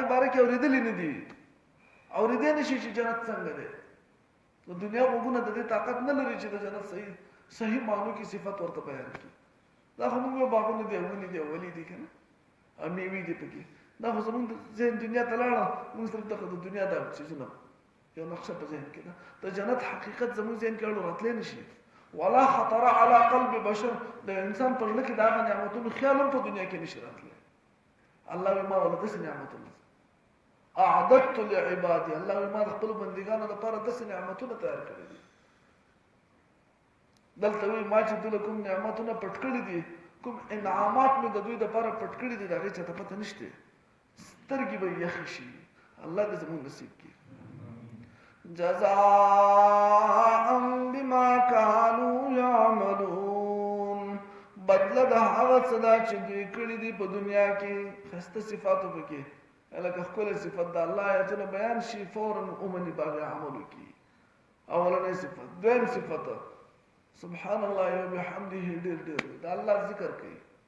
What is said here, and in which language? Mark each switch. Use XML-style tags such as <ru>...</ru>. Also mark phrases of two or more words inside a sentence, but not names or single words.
<ps>باره کې اورېدلې نه دي اورېدی نه شي چې جنت څنګه دی د دنیا غوږونه د دې طاقت نه لري چې د جنت صحیح معنو کې صفت ورته بیان کړي دا خو موږ باغونه دي ونې دي ولې دي که نه او میوې دي پکې دا خو زمونږ ذهن دنیا ته لاړه موږ صرف دغه د دنیا دا څیزونه یو نقشه په ذهن کې ده د جنت حقیقت زموږ ذهن کې اړو راتلی نه شي</ps> <ar>ولا خطر على قلب بشر</ar> <ps>د انسان په زړه کې د هغه نعمتونو خیال هم په دنیا کې نشي راتلی الله وایي ما ولا داسې نعمتونه</ps> <ar>اعددت لعبادي</ar> <ps>الله وایي ما د خپلو بندګانو لپاره داسې نعمتونه تیار کړي دي دلته وایي ما چې دوی له کوم نعمتونه پټ کړي دي کوم انعامات مې د دوی دپاره پټ کړي دي د هغې چاته پته نشته سترګې به یخې شي الله دې زموږ نصیب کړي</ps> <ar>جزاء بما كانوا يعملون</ar> <ps>بدله د هغه څه ده چې دوی کړي دي په دنیا کې ښایسته صفاتو پکې لکه ښکلی صفت د الله آیتونه بیان شي فورا ومني په هغې عمل وکړي اولنی صفت دویم صفت</ps> <ar>سبحان الله وبحمده</ar> <ps>ډېر ډېر د الله ذکر کوي</ps>